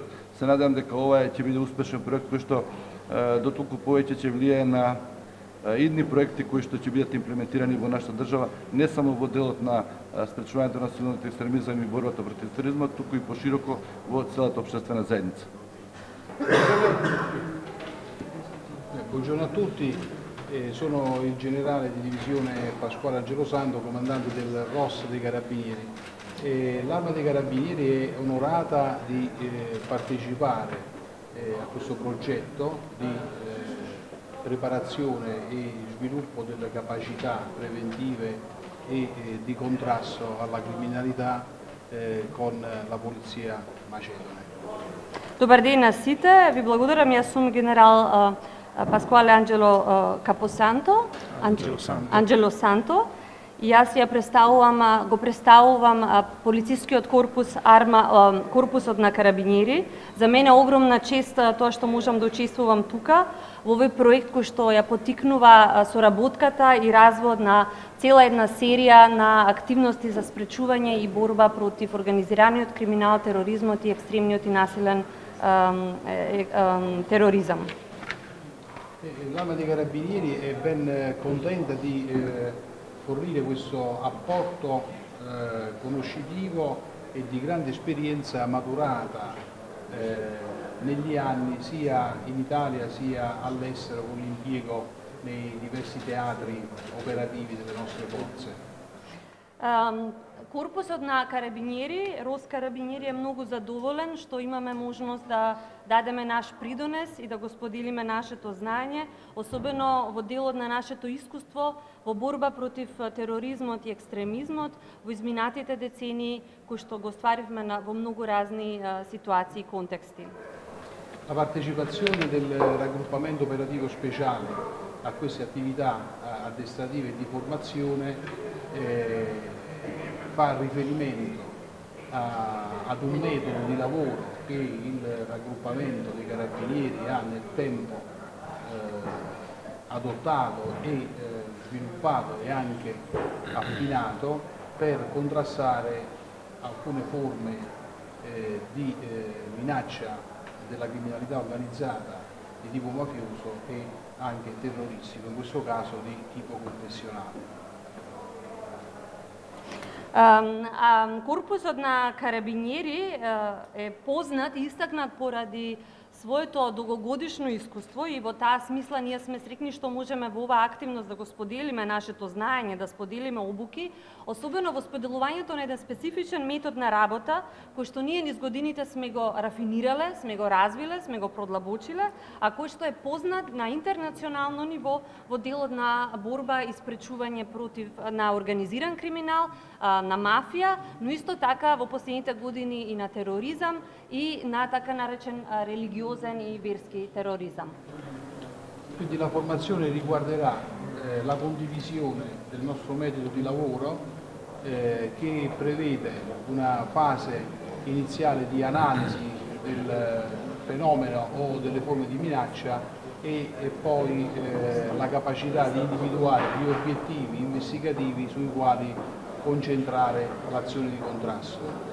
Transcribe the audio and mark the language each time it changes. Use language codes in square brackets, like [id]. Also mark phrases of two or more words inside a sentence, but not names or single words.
[mk] Се надевам дека ова ќе биде успешен проект кој што дотолку повеќе ќе влијае на идни проекти кои што ќе бидат имплементирани во нашата држава, не само во делот на спречувањето на силниот екстремизам и борбата против тероризмот, туку и пошироко во целата општествена заедница. [it] Buongiorno a tutti, sono il generale di divisione Pasquale Angelo Santo, comandante del ROS dei Carabinieri. L'Arma dei Carabinieri è onorata di partecipare a questo progetto di preparazione e sviluppo delle capacità preventive e di contrasto alla criminalità con la polizia macedone. [mk] Добар ден на сите, ви благодарам, јас сум генерал Паскуале Анджело Санто. И јас ја го представувам полицискиот корпус корпусот на карабинери. За мене е огромна чест тоа што можам да учествувам тука во овој проект кој што ја поттикнува соработката и развојот на цела една серија на активности за спречување и борба против организираниот криминал, тероризмот и екстремниот и насилен terrorism. [it] L'Arma dei Carabinieri è ben contenta di fornire questo apporto conoscitivo e di grande esperienza maturata negli anni sia in Italia sia all'estero con l'impiego nei diversi teatri operativi delle nostre forze. [mk] Корпусот на карабинери, Рос Карабинери е многу задоволен што имаме можност да дадеме наш придонес и да го споделиме нашето знаење, особено во делот на нашето искуство во борба против тероризмот и екстремизмот во изминатите децении кои што го стваривме во многу разни ситуации и контексти. [it] La partecipazione del raggruppamento operativo speciale a queste attività addestrative e di formazione fa riferimento ad un metodo di lavoro che il raggruppamento dei carabinieri ha nel tempo adottato e sviluppato e anche affinato per contrastare alcune forme di minaccia della criminalità organizzata di tipo mafioso e anche terroristico, in questo caso di tipo confessionale. [mk] Корпусот на карабинери е познат и истакнат поради своето долгогодишно искуство и во таа смисла ние сме среќни што можеме во оваа активност да го споделиме нашето знаење, да споделиме обуки, особено во споделувањето на еден специфичен метод на работа, кој што ние низ годините сме го рафинирале, сме го развиле, сме го продлабочиле, а кој што е познат на интернационално ниво во делот на борба и спречување против на организиран криминал, на мафија, но исто така во последните години и на тероризам и на така наречен религиозен и верски terrorism. [it] Quindi la formazione riguarderà la condivisione del nostro metodo di lavoro che prevede una fase iniziale di analisi del fenomeno o delle forme di minaccia e poi la capacità di individuare gli obiettivi investigativi sui quali concentrare l'azione di contrasto.